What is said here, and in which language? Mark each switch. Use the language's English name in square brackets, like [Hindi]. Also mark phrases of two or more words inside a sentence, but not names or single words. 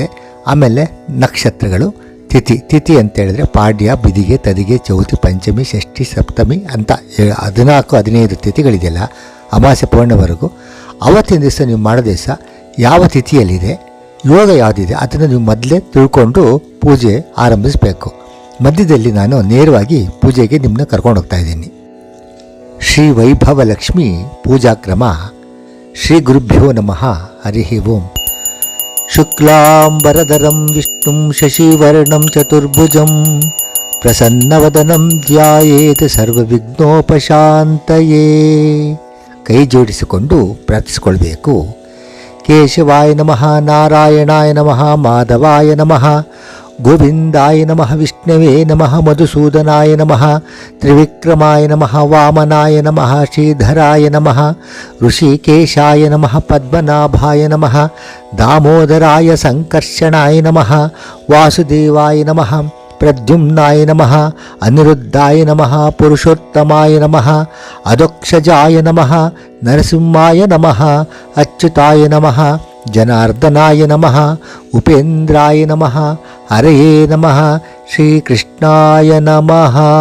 [Kannada] ಆಮೇಲೆ ನಕ್ಷತ್ರಗಳು, ತಿಥಿ ಅಂತ ಹೇಳಿದ್ರೆ ಪಾಡ್ಯ, ಬಿದಿಗೆ, ತದಿಗೆ, ಚೌತಿ, ಪಂಚಮಿ, ಷಷ್ಠಿ, ಸಪ್ತಮಿ ಅಂತ 14-15 ತಿಥಿಗಳಿದೆಯಲ್ಲ, ಅಮಾವಾಸ್ಯೆ ಪೂರ್ಣವರೆಗೂ. ಅವತ್ತಿನ ದಿವಸ ನೀವು ಮಾಡೋ ದಿವಸ ಯಾವ ತಿಥಿಯಲ್ಲಿದೆ, ಯೋಗ ಯಾವುದಿದೆ ಅದನ್ನು ನೀವು ಮೊದಲೇ ತಿಳ್ಕೊಂಡು ಪೂಜೆ ಆರಂಭಿಸಬೇಕು. ಮಧ್ಯದಲ್ಲಿ ನಾನು ನೇರವಾಗಿ ಪೂಜೆಗೆ ನಿಮ್ಮನ್ನ ಕರ್ಕೊಂಡು ಹೋಗ್ತಾ ಇದ್ದೀನಿ. ಶ್ರೀ ವೈಭವ ಲಕ್ಷ್ಮಿ ಪೂಜಾಕ್ರಮ. [Sanskrit] ಶ್ರೀ ಗುರುಭ್ಯೋ ನಮಃ. ಹರಿ ಓಂ. ಶುಕ್ಲಾಂಬರಧರಂ ವಿಷ್ಣುಂ ಶಶಿವರ್ಣಂ ಚತುರ್ಭುಜಂ ಪ್ರಸನ್ನವದನಂ ಧ್ಯಾಯೇತ್ ಸರ್ವವಿಘ್ನೋಪಶಾಂತಯೇ. [Kannada] ಕೈ ಜೋಡಿಸಿಕೊಂಡು ಪ್ರಾರ್ಥಿಸಿಕೊಳ್ಬೇಕು. [Sanskrit] ಕೇಶವಾಯ ನಮಃ, ನಾರಾಯಣಾಯ ನಮಃ, ಮಾಧವಾಯ ನಮಃ, ಗೋವಿಂದಾಯ ನಮಃ, ವಿಷ್ಣವೇ ನಮಃ, ಮಧುಸೂದನಾಯ ನಮಃ, ತ್ರಿವಿಕ್ರಮಾಯ ನಮಃ, ವಾಮನಾಯ ನಮಃ, ಶ್ರೀಧರಾಯ ನಮಃ, ಋಷಿಕೇಶಾಯ ನಮಃ, ಪದ್ಮನಾಭಾಯ ನಮಃ, ದಾಮೋದರಾಯ ಸಂಕರ್ಷಣಾಯ ನಮಃ, ವಾಸುದೇವಾಯ ನಮಃ, ಪ್ರದ್ಯುಮ್ನಾಯ ನಮಃ, ಅನಿರುದ್ಧಾಯ ನಮಃ, ಪುರುಷೋತ್ತಮಾಯ ನಮಃ, ಅಧೋಕ್ಷಜಾಯ ನಮಃ, ನರಸಿಂಹಾಯ ನಮಃ, ಅಚ್ಯುತಾಯ ನಮಃ, ಜನಾರ್ದನಾಯ ನಮಃ, ಉಪೇಂದ್ರಾಯ ನಮಃ, ಹರಯೇ ನಮಃ, ಶ್ರೀಕೃಷ್ಣಾಯ ನಮಃ.